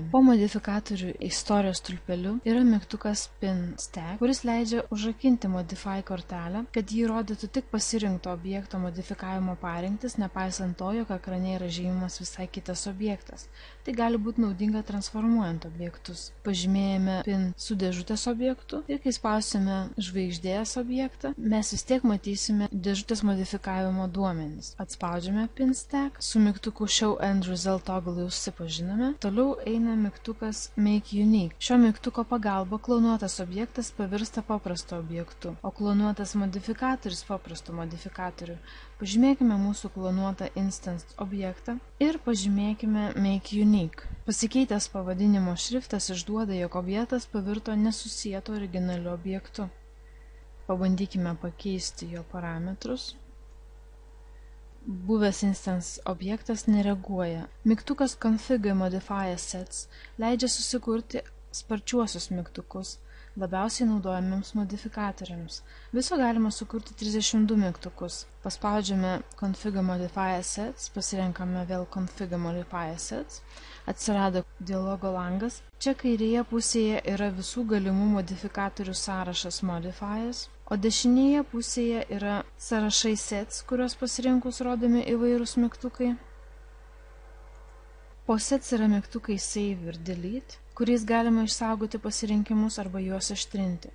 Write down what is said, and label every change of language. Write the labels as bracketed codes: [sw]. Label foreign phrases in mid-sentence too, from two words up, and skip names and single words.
[lt] Po modifikatorių istorijos stulpeliu yra mygtukas [en] pin stack, [lt] kuris leidžia užrakinti modify kortelę, kad jį rodytų tik pasirinkto objekto modifikavimo parinktis, nepaisant to, jog ekrane yra žymimas visai kitas objektas. Tai gali būti naudinga transformuojant objektus. Pažymėjame pin su dėžutės objektu ir kai spausime žvaigždės objektą, mes vis tiek matysime dėžutės modifikavimo duomenis. Atspaudžiame [en] pin stack, [lt] su mygtuku [en] show end result toggle [lt] jau susipažinome. Toliau eina mygtukas [en] make unique. [lt] Šio mygtuko pagalba klonuotas objektas pavirsta paprastu objektu, o klonuotas modifikatorius paprastu modifikatoriu. Pažymėkime mūsų klonuotą instance objektą ir pažymėkime [en] make unique. [lt] Pasikeitęs pavadinimo šriftas išduoda, jog objektas pavirto nesusieto originaliu objektu. Pabandykime pakeisti jo parametrus. Buvęs instance objektas nereaguoja. Mygtukas [en] configure modify assets [lt] leidžia susikurti sparčiuosius mygtukus, labiausiai naudojamiems modifikatoriams. Viso galima sukurti 32 mygtukus. Paspaudžiame [en] configure modify assets, [lt] pasirenkame vėl [en] configure modify assets, [lt] atsirado dialogo langas. Čia kairėje pusėje yra visų galimų modifikatorių sąrašas modifiers, o dešinėje pusėje yra sąrašai sets, kuriuos pasirinkus rodomi įvairūs mygtukai. Po sets yra mygtukai save ir delete, kuriais galima išsaugoti pasirinkimus arba juos ištrinti.